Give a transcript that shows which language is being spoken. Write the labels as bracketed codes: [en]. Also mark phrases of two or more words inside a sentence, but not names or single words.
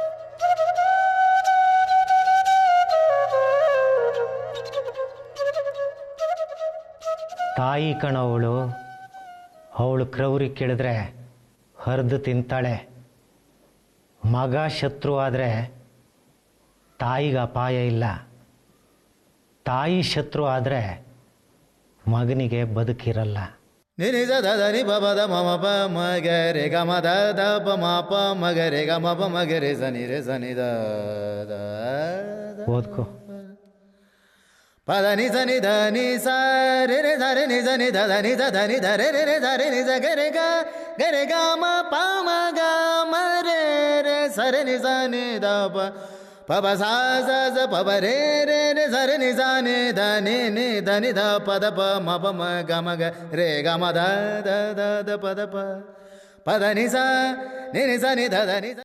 [kn] ತಾಯಿ ಕಣವಳು, ಅವಳು ಕ್ರೌರಿ ಕೇಳಿದ್ರೆ ಹರಿದು ತಿಂತಾಳೆ. ಮಗ ಶತ್ರು ಆದರೆ ತಾಯಿಗೆ ಅಪಾಯ ಇಲ್ಲ. ತಾಯಿ ಶತ್ರು ಆದರೆ ಮಗನಿಗೆ ಬದುಕಿರಲ್ಲ. ನಿನಿ ದ ದ ನಿ ಬ ದ ಮ ಮ ಪ ಮ ಗ ರೆ ಗ ಮ ದ ದ ಪ ಮ ಪ ಮ ಗ ರೆ ಗ ಮ ಪ ಮ ಗ ರೆ ಸ ನಿ ದ ದ ಓದ್ಕೋ. ಪ ದ ನಿ ಸ ನಿ ದ ನಿ ಸ ರೆ ರೆ ದ ರೆ ನಿ ಸ ನಿ ದ ದ ನಿ ದ ದ ನಿ ದ ರೆ ರೆ ರೆ ದ ರೆ ನಿ ಸ ಗ ರೆ ಗ ಮ ಪ ಮ ಗ ಮ ರೆ ರೆ ಸ ರೆ ನಿ ಸ ನಿ ದ ಪ ಪಬ ಸಾ ಸ ಸ ಪಬ ರೇ ರೇ ರೆ ಸ ರೆ ನಿ ಸ ನಿ ದ ನಿ ನಿ ದ ನಿ ದ ಪದ ಪ ಮ ಪ ಮ ಗ ಮ ಗ ರೇ ಗ ಮ ದ ದ ದ ದ ಪದ ಪ ಪದ ನಿ ಸ ನಿ ನಿ ಸ ನಿ ದ ದ ನಿ ಸ